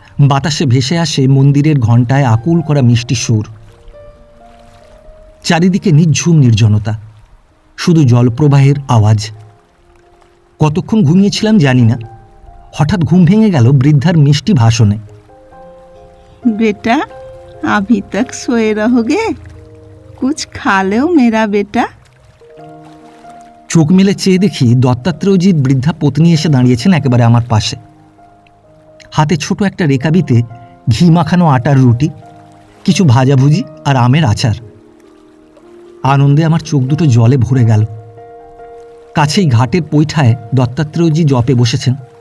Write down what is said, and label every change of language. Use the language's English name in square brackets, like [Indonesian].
[Bangla] বাতাসে ভেসে আসে মন্দিরের ঘণ্টায় আকুল করা মিষ্টি সুর। চারিদিকে নিঝুম নির্জনতা, শুধু জলপ্রবাহের আওয়াজ। কতক্ষণ ঘুমিয়েছিলাম জানি না, হঠাৎ ঘুম ভেঙে গেল বৃদ্ধার মিষ্টি ভাষণে। [Hindi] बेटा अभी तक सोए रहोगे, कुछ खा लो मेरा बेटा। [Bangla] চোখ মেলে চেয়ে দেখি দত্তাত্রেয়জির বৃদ্ধা পত্নী এসে দাঁড়িয়েছেন একেবারে আমার পাশে। হাতে ছোট একটা রেকাবিতে ঘি মাখানো আটার রুটি, কিছু ভাজাভুজি আর আমের আচার। আনন্দে আমার চোখ দুটো জলে ভরে গেল। কাছেই ঘাটের পৈঠায় দত্তাত্রেয়জি জপে বসেছেন।